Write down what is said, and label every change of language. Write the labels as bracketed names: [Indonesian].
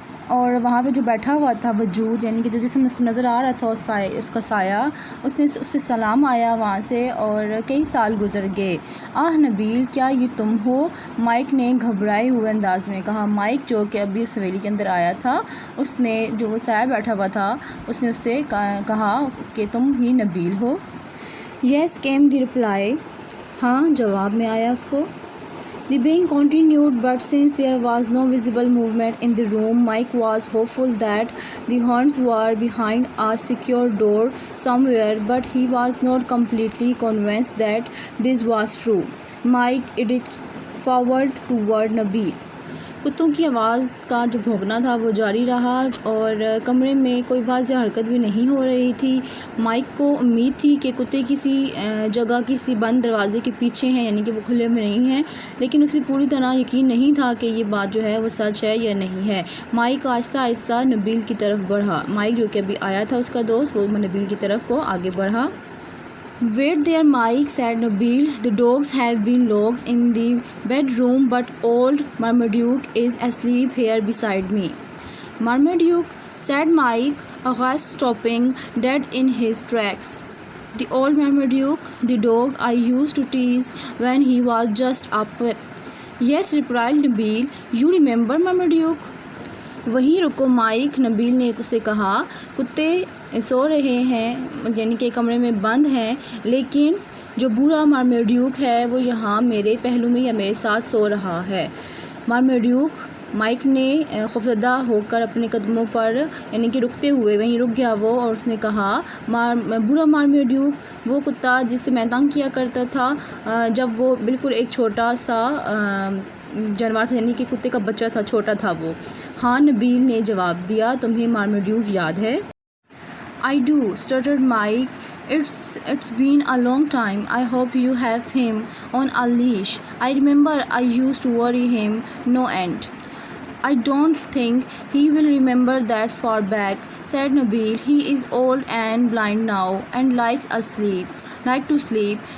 [Hindi] और वहाँ पे जो बैठा हुआ था वजूद, यानी कि जो जिसमें उसको नज़र आ रहा था उसका साया, उससे सलाम आया वहाँ से और कई साल गुजर गए. आह नबील, क्या ये तुम हो? माइक ने घबराए हुए अंदाज में कहा. माइक जो कि अभी उस हवेली के अंदर आया था, उसने जो वो साया बैठा हुआ था, उसने उससे कहा कि तुम ही नबील हो. [English] Yes came the reply. [Hindi] हाँ जवाब में आया उसको. [English] The bang continued, but since there was no visible movement in the room, Mike was hopeful that the horns were behind a secure door somewhere, but he was not completely convinced that this was true. Mike edged forward toward Nabil. [Hindi] कुत्तों की आवाज़ का जो भौंकना था वो जारी रहा और कमरे में कोई वाज़ेह हरकत भी नहीं हो रही थी. माइक को उम्मीद थी कि कुत्ते किसी जगह किसी बंद दरवाज़े के पीछे हैं, यानी कि वो खुले में नहीं हैं, लेकिन उसे पूरी तरह यकीन नहीं था कि ये बात जो है वो सच है या नहीं है. माइक आहिस्ता आहिस्ता नबील की तरफ बढ़ा. माइक जो कि अभी आया था उसका दोस्त, वो नबील की तरफ को आगे बढ़ा. [English] Wait there, Mike, said Nabil. The dogs have been locked in the bedroom, but old Marmaduke is asleep here beside me. Marmaduke, said Mike, aghast, stopping dead in his tracks. The old Marmaduke, the dog I used to tease when he was just a pup. Yes, replied Nabil. You remember Marmaduke? [Hindi] वहीं रुको mic, Nabeel ने उसे कहा. कुत्ते सो रहे हैं, यानी कि कमरे में बंद हैं, लेकिन जो बूढ़ा मार्मेड्यूक है वो यहाँ मेरे पहलू में या मेरे साथ सो रहा है. मार्मेड्यूक, माइक ने खौफजदा होकर अपने कदमों पर यानी कि रुकते हुए वहीं रुक गया वो, और उसने कहा बूढ़ा मार्मेड्यूक, वो कुत्ता जिससे मैं तंग किया करता था जब वो बिल्कुल एक छोटा सा जानवर था, यानी कि कुत्ते का बच्चा था, छोटा था वो. हाँ नबील ने जवाब दिया. तुम्हें मार्मेड्यूक याद है? [English] I do, stuttered Mike. It's been a long time. I hope you have him on a leash. I remember I used to worry him no end. I don't think he will remember that far back, said Nabil. He is old and blind now and like to sleep.